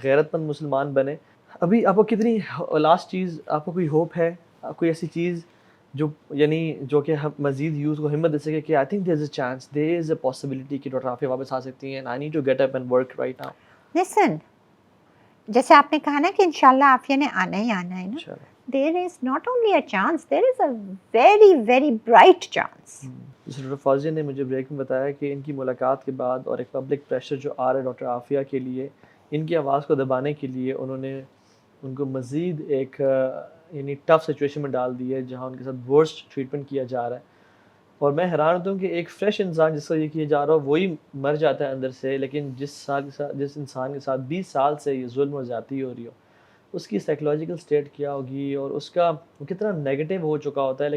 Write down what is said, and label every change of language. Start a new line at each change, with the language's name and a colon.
Urdu: غیرت مند مسلمان بنے. ابھی آپ کو کتنی لاسٹ چیز, آپ کو کوئی ہوپ ہے, کوئی ایسی چیز جو یعنی جو کہ ہم مزید یوز کو ہمت دے سکے کہ
English: I think there is a chance, there is a possibility
Urdu: کہ ڈاکٹر عافیہ واپس آ سکتی ہیں,
English: I need to get up and work right now.
Urdu: لسن, جیسے آپ نے کہا نا کہ انشاءاللہ عافیہ نے آنا ہی آنا ہے نا, انشاءاللہ.
English: there is not only a chance, there is a very very bright chance.
Urdu: جیسے ڈاکٹر فوزیہ نے مجھے بریک میں بتایا کہ ان کی ملاقات کے بعد اور ایک پبلک پریشر جو آ رہا ہے ڈاکٹر عافیہ کے لیے, ان کی آواز کو دبانے کے لیے انہوں نے ان کو مزید ایک یعنی ٹف سچویشن میں ڈال دی ہے جہاں ان کے ساتھ ورسٹ ٹریٹمنٹ کیا جا رہا ہے. اور میں حیران ہوتا ہوں کہ ایک فریش انسان جس کا یہ کیا جا رہا ہو وہی مر جاتا ہے اندر سے, لیکن جس انسان کے ساتھ 20 سال سے یہ ظلم اور زیادتی ہو رہی ہو, اس کی سائیکولوجیکل سٹیٹ کیا ہوگی اور اس کا وہ کتنا نیگیٹو ہو چکا ہوتا ہے.